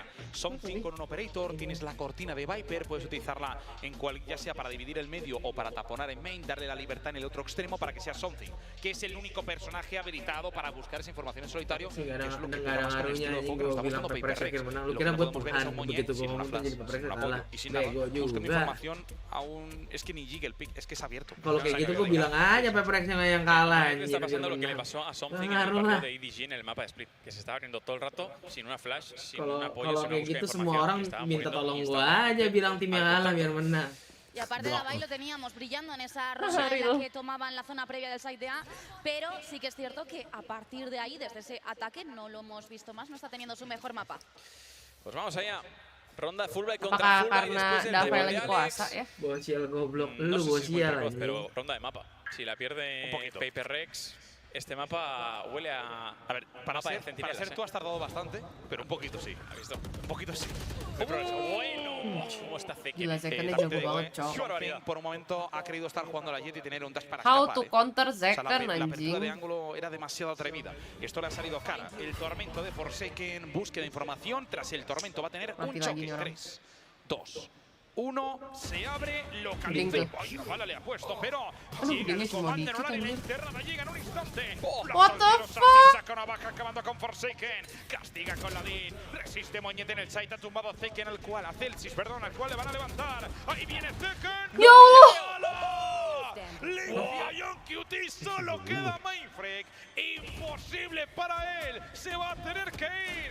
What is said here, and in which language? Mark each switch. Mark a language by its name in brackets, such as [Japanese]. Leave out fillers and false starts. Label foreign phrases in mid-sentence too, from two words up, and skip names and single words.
[Spanish] Something con un operator, tienes la cortina de Viper, puedes utilizarla en ya sea para dividir el medio o para taponar en main, darle la libertad en el otro extremo para que sea Something, que es el único personaje habilitado para buscar esa información en solitario. Que es lo que más con el estilo de juego que nos está buscando Paper Rex. Lo que no podemos ver es un Moniet sin una flash, sin un apoyo y sin nada. Buscando información aún... Es que ni Jiggle Pick, es que es abierto. [Indonesian] Kalau kayak gitu gue bilang aja Paper Rex yang kalah. [Spanish] Está pasando lo que le pasó a Something en el partido de EDG en el mapa de Split, que se estaba abriendo todo el rato sin una flash, sin un apoyo, sin una búsqueda de información. [Indonesian] Semua orang minta tolong gue aja bilang tim yang kalah biar menang. [Spanish] Y aparte Davai lo teníamos brillando en esa ronda en la que tomaban la zona previa del side A, pero sí que es cierto que a partir de ahí, desde ese ataque, no lo hemos visto más, no está teniendo su mejor mapa. Pues vamos allá. Ronda Fulbright contra Fulbright después del debut de Alex. [Indonesian] Bocil goblok lu bocil. [Spanish] Pero ronda de mapa. Si la pierde Paper Rex, este mapa huele a... A ver, para ser tú has tardado bastante, pero un poquito sí. ¿Has visto? Un poquito sí. Bueno, ¿cómo está Por un momento ha querido estar jugando a la Jet y tener un dash para [English] How [Spanish] escapar. [English] to counter Zeker, [Spanish] La apertura de ángulo era demasiado atrevida. Esto le ha salido cara. El tormento de Forsaken, búsqueda de información. Tras el tormento va a tener un choque. 3, 2, 1, se abre, localiza. Ay, la bala le ha puesto, pero llega el comando en una línea interna, llega en un instante. [English] What the fuck? [Spanish] Saca una baja acabando con Forsaken. Castiga con la DIN. Resiste Moñete en el site. Ha tumbado Zeken, al cual, a Celsius, perdón, al cual le van a levantar. Ahí viene Zeken. Limpia John QT, solo queda Mindfreak. Imposible para él. Se va a tener que ir.